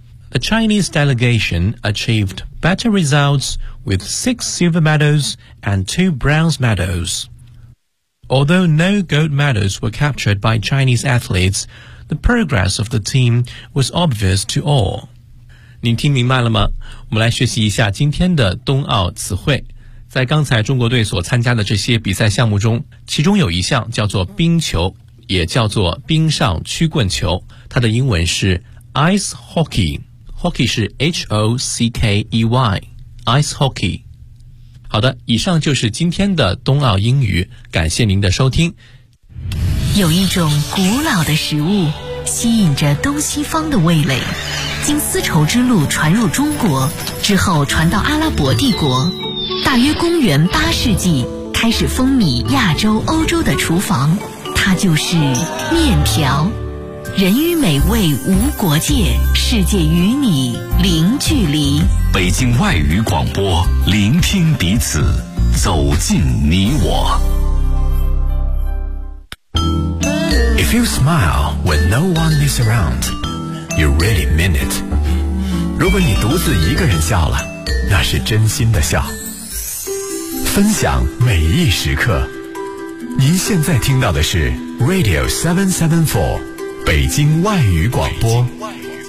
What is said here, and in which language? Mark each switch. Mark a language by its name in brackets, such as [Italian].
[English] The Chinese delegation achieved better results with 6 silver medals and 2 bronze medals. Although no gold medals were captured by Chinese athletes, the progress of the team was obvious to all. [Chinese] 您听明白了吗？我们来学习一下今天的冬奥词汇。在刚才中国队所参加的这些比赛项目中，其中有一项叫做冰球，也叫做冰上曲棍球，它的英文是 ice hockey， hockey 是 H-O-C-K-E-Y， ice hockey。好的，以上就是今天的冬奥英语，感谢您的收听。有一种古老的食物吸引着东西方的味蕾，经丝绸之路传入中国之后传到阿拉伯帝国，大约公元八世纪开始风靡亚洲欧洲的厨房，它就是面条。人与美味无国界，世界与你零距离。北京外语广播，聆听彼此，走进你我。 [English] If you smile when no one is around, you really mean it. [Chinese] 如果你独自一个人笑了，那是真心的笑。分享每一时刻，您现在听到的是Radio 774，北京外语广播。北京外语